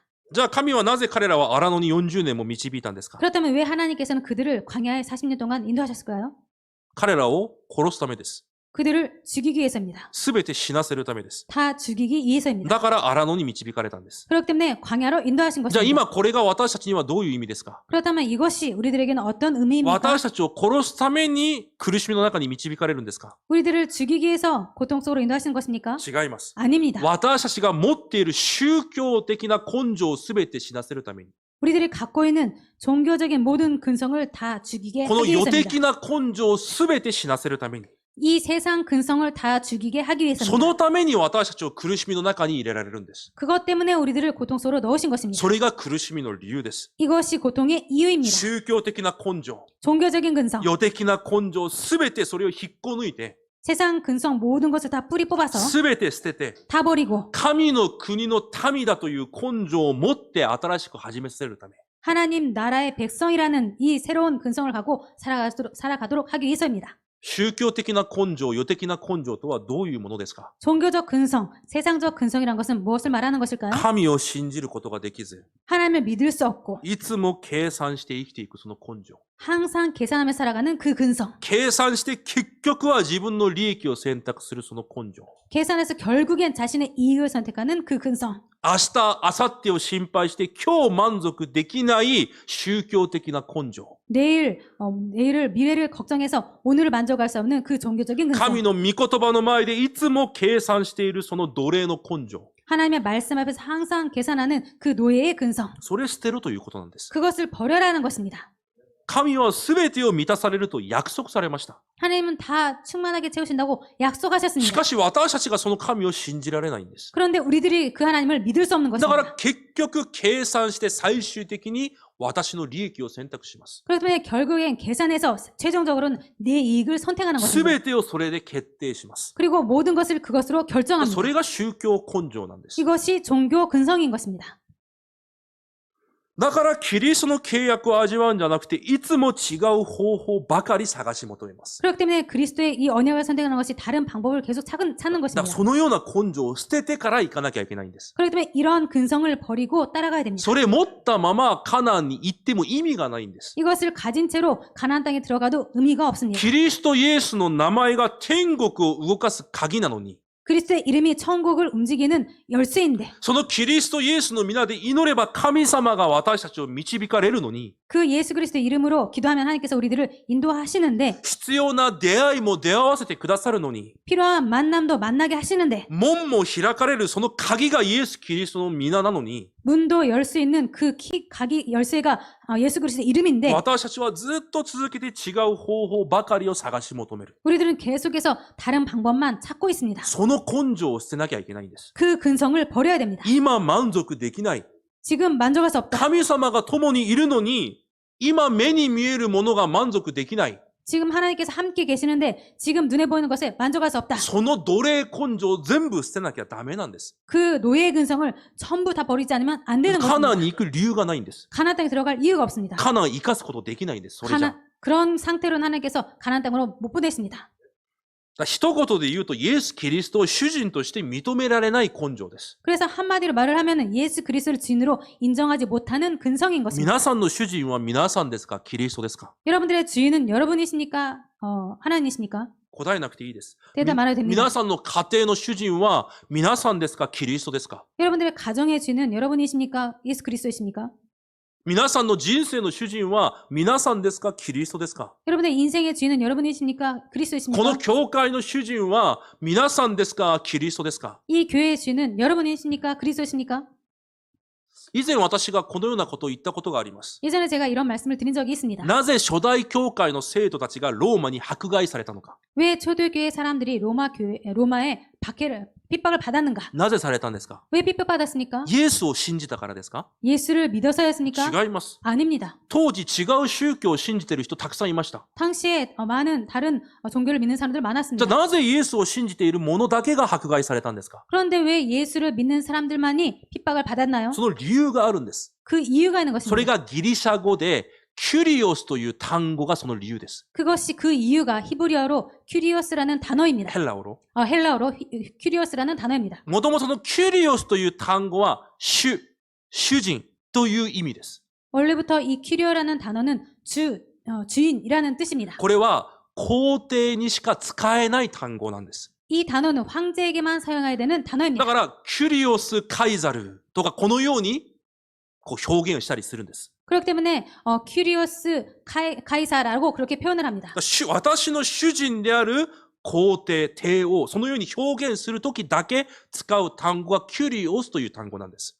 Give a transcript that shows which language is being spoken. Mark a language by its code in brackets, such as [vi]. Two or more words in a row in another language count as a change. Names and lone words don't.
[ja] じゃあ神はなぜ彼らは荒野に40年も導いたんですか？ [ko] 그렇다면 왜 하나님께서는 그들을 광야에 40년 동안 인도하셨을까요? [ja] 彼らを殺すためです。 [ko] 그들을 죽이기 위해서입니다. [ja] すべて死なせるためです。 [ko] 다 죽이기 위해서입니다. [ja] だから荒野に導かれたんです。 [ko] 그렇기 때문에 광야로 인도하신 [ja] じゃあ [ko] 것입니다. [ja] 今これが私たちにはどういう意味ですか？ [ko] 그렇다면 이것이 우리들에게는 어떤 의미입니까? [ja] 私たちを殺すために苦しみの中に導かれるんですか？ [ko] 우리들을 죽이기 위해서 고통 속으로 인도하시는 것입니까? [ja] 違います。 [ko] 아닙니다. [ja] 私たちが持っている宗教的な根性をすべて死なせるために、 [ko] 우리들이 갖고 있는 종교적인 모든 근성을 다 죽이게 [ja] この [ko] 하기 [ja] 世 [ko] 위해서입니다. [ja] 的な根性をすべて死なせるために、 [ko] 이 세상 근성을 다 죽이게 하기 [ja] そ [ko] 위해서입니다. [ja] のために私たちを苦しみの中に入れられるんです。 [ko] 그것 때문에 우리들을 고통 속으로 넣으신 것입니다. [ja] それが苦しみの理由です。 [ko] 이것이 고통의 이유입니다. [ja] 宗教的な根性、 [ko] 종교적인 근성, [ja] 世的な根性すべてそれを引っこ抜いて、 [ko] 세상 근성 모든 것을 다 뿌리 뽑아서 [ja] すべて捨てて、 [ko] 다 버리고 [ja] 神の国の民だという根性を持って新しく始めさせるため。 [ko] 하나님 나라의 백성이라는 이 새로운 근성을 갖고 살아가도록 하기 위해서입니다. [ja] 宗教的な根性、世的な根性とはどういうものですか？ [ko] 종교적 근성, 세상적 근성이란 것은 무엇을 말하는 것일까요? [ja] 神を信じることができず、 [ko] 하나님을 믿을 수 없고 [ja] いつも計算して生きていくその根性。 [ko] 항상 계산하며 살아가는 그 근성. [ja] 計算して結局は自分の利益を選択するその根性。 [ko] 계산해서 결국엔 자신의 이익을 선택하는 그 근성. [ja] 明日、明後日を心配して今日満足できない宗教的な根性。 [ko] 내일을 미래를 걱정해서 오늘을 만족할 수 없는 그 종교적인 [ja] 神 [ko] 근성. [ja] の御言葉の前でいつも計算しているその奴隷の根性。 [ko] 하나님의 말씀 앞에서 항상 계산하는 그 노예의 근성. [ja] それ捨てるということなんです。 [ko] 그것을 버려라는 것입니다. [ja] 神は全てを満たされると約束されました。 [ko] 하나님은 다 충만하게 채우신다고 [ja] し [ko] 약속하셨습니다. [ja] かし私たちがその神を信じられないんです。 [ko] 그런데 우리들이 그 하나님을 믿을 수 없는 [ja] だから [ko] 것입니다. [ja] 結局計算して最終的に私の利益を選択します。 [ko] 그렇기 때문에 결국엔 계산해서 최종적으로는 내 이익을 선택하는 것입니다. [ja] 全てをそれで決定します。 [ko] 그리고 모든 것을 그것으로 [ja] そ [ko] 결정합니다. [ja] れが宗教根性なんです。 [ko] 이것이 종교 근성인 것입니다. [ja] だからキリストの契約を味わうんじゃなくて、いつも違う方法ばかり探し求めます。 [ko] 그렇기 때문에 그리스도의 이 언약을 선택하는 것이 다른 방법을 계속 찾는 [ja] だから [ko] 것입니다. [ja] そのような根性を捨ててから行かなきゃいけないんです。 [ko] 그렇기 때문에 이런 근성을 버리고 따라가야 됩니다. [ja] それ持ったままカナンに行っても意味がないんです。 [ko] 이것을 가진 채로 가나안 땅에 들어가도 의미가 없습니다. [ja] キリストイエスの名前が天国を動かす鍵なのに、 [ko] 그리스도의 이름이 천국을 움직이는 열쇠인데 [ja] そのキリストイエスの皆で祈れば神様が私たちを導かれるのに、 [ko] 그 예수 그리스도의 이름으로 기도하면 하나님께서 우리들을 인도하시는데 [ja] 必要な出会いも出会わせてくださるのに、 [ko] 필요한 만남도 만나게 하시는데 [ja] 門も開かれるその鍵がイエス・キリストの皆なのに、 [ko] 문도 열 수 있는 그 각이 열쇠가 예수 그리스도의 이름인데 [ja] 私たちはずっと続けて違う方法ばかりを探し求める。 [ko] 우리들은 계속해서 다른 방법만 찾고 있습니다. [ja] その根性を捨てなきゃいけないんです。 [ko] 그 근성을 버려야 됩니다. [ja] 今満足できない。 [ko] 지금 만족할 수 없다. [ja] 神様が共にいるのに、今目に見えるものが満足できない。 [ko] 지금 하나님께서 함께 계시는데 지금 눈에 보이는 것에 만족할 수 없다. [ja] その奴隷根性を全部捨てなきゃダメなんです。 [ko] 그 노예의 근성을 전부 다 버리지 않으면 안 되는 [ja] カナン [ko] 것입니다. [ja] に行く理由がないんです。 [ko] 가나안 땅에 들어갈 이유가 없습니다. [ja] カナン生かすことできないんです。それじゃ。 [ko] 그런 상태로는 하나님께서 가나안 땅으로 못 보내십니다. [ja] 一言で言うと、イエス・キリストを主人として認められない根性です。 [ko] 그래서 한마디로 말을 하면 예수 그리스도를 주인으로 인정하지 못하는 근성인 것입니다. [ja] 皆さんの主人は皆さんですか？キリストですか？ [ko] 여러분들의 주인은 여러분이십니까? 하나님이십니까? [ja] 答えなくていいです。 [ko] 대답 말아도 됩니다. [ja] 皆さんの家庭の主人は皆さんですか？キリストですか？ [ko] 여러분들의 가정의 주인은 여러분이십니까? 예수 그리스도이십니까? [ja] 皆さんの人生の主人は皆さんですか？キリストですか？ [ko] 여러분의 인생의 주인은 여러분이십니까? [ja] こ [ko] 그리스도이십니까? [ja] の教会の主人は皆さんですか？キリストですか？ [ko] 이 교회의 주인은 여러분이십니까? 그리스도이십니까? [ja] 以前私がこのようなことを言ったことがあります。 [ko] 예전에 제가 이런 말씀을 드린 적이 있습니다. [ja] なぜ初代教会の生徒たちがローマに迫害されたのか。 [ko] 왜 초대교회 사람들이 로마에 핍박을 받았는가? [ja] なぜされたんですか？ [ko] 왜 핍박받았습니까? [ja] イエスを信じたからですか？ [ko] 예수를 믿어서였습니까? [ja] 違います。 [ko] 아닙니다. [ja] 当時違う宗教を信じている人たくさんいました。 [ko] 당시에 많은 다른 종교를 믿는 사람들 [ja] じゃあ [ko] 많았습니다. [ja] なぜイエスを信じている者だけが迫害されたんですか？ [ko] 그런데 왜 예수를 믿는 사람들만이 핍박을 받았나요? [ja] その理由があるんです。 [ko] 그 이유가 있는 [ja] それ [ko] 것입니다. [ja] がギリシャ語でキュリオスという単語がその理由です。 [ko] 그것이 그 이유가 히브리어로 큐리오스라는 단어입니다. [ja] ヘラオロ。 [ko] 헬라어로 큐리오스라는 단어입니다. [ja] もともとそのキュリオスという単語は主人という意味です。 [ko] 원래부터 이 큐리오라는 단어는 주인이라는 뜻입니다. [ja] これは皇帝にしか使えない単語なんです。 [ko] 이 단어는 황제에게만 사용해야 되는 [ja] だ [ko] 단어입니다. [ja] から、キュリオス・カイザルとかこのようにこう表現をしたりするんです。 [ko] 그렇기 때문에 큐리오스 카이사라고 그렇게 표현을 합니다. [ja] 私の主人である皇帝、帝王、そのように表現するときだけ使う単語がキュリオスという単語なんです。